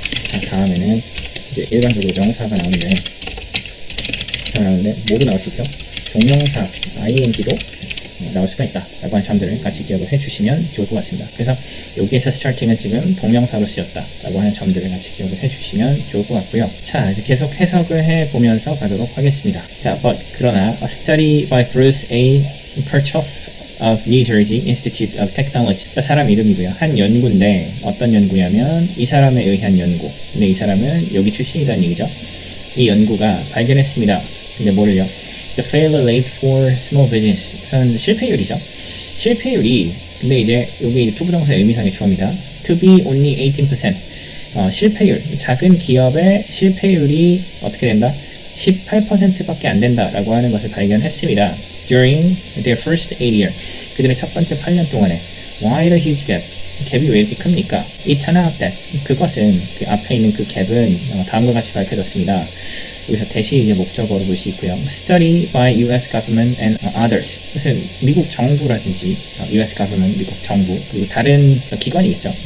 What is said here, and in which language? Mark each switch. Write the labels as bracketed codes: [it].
[ko] 자, 다음에는 이제 일반적으로 명사가 나오는데 뭐로 나올 수 있죠? 동명사, ing도 나올 수가 있다 라고 하는 점들을 같이 기억을 해주시면 좋을 것 같습니다. 그래서 여기에서 starting은 지금 동명사로 쓰였다 라고 하는 점들을 같이 기억을 해주시면 좋을 것 같고요. 자, 이제 계속 해석을 해보면서 가도록 하겠습니다. 자, 그러나 [en] a study by Bruce A. Kirchhoff of New Jersey Institute of Technology. [ko] 사람 이름이고요. 한 연구인데 어떤 연구냐면 이 사람에 의한 연구. 근데 이 사람은 여기 출신이라는 얘기죠. 이 연구가 발견했습니다. 근데 뭐를요? [en] The failure rate for small business. [ko] 우선 실패율이죠. 실패율이, 근데 이제 여기 투부정사의 의미상의 주어입니다. [en] To be only 18%. [ko] 실패율, 작은 기업의 실패율이 어떻게 된다? 18%밖에 안 된다라고 하는 것을 발견했습니다. [en] During their first 8 year. [ko] 그들의 첫 번째 8년 동안에. [en] Why the huge gap? [ko] 갭이 왜 이렇게 큽니까? [en] It turned out that. [ko] 그것은, 그 앞에 있는 그 갭은 다음과 같이 밝혀졌습니다. 여기서 대시 이제 목적어로 볼 수 있고요. [en] Study by U.S. government and others. [ko] 그래서 미국 정부라든지 [en] U.S. government, [ko] 미국 정부, 그리고 다른 기관이겠죠.